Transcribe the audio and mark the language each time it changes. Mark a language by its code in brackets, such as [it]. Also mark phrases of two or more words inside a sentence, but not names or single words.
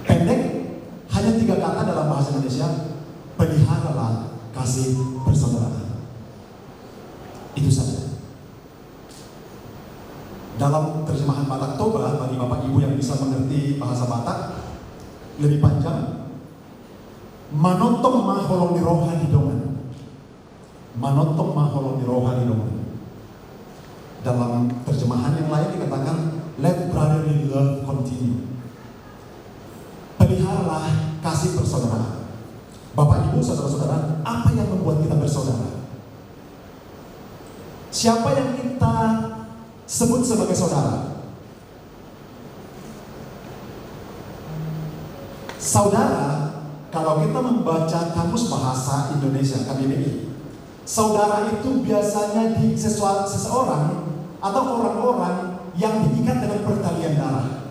[id] Pendek, hanya 3 kata dalam bahasa Indonesia, peliharalah kasih persaudaraan. Itu saja. Dalam terjemahan Batak Toba, bagi Bapak Ibu yang bisa mengerti bahasa Batak, lebih panjang. [bbc] Manotong maholong di rohani dongan. Manotong maholong di rohani dongan. [id] Dalam terjemahan yang lain dikatakan, [en] let brotherly love continue. [id] Peliharalah kasih persaudaraan. Bapak Ibu, saudara-saudara, apa yang membuat kita bersaudara? Siapa yang kita sebut sebagai saudara? Saudara, kalau kita membaca Kamus Bahasa Indonesia KBBI, saudara itu biasanya di seseorang atau orang-orang yang diikat dengan pertalian darah.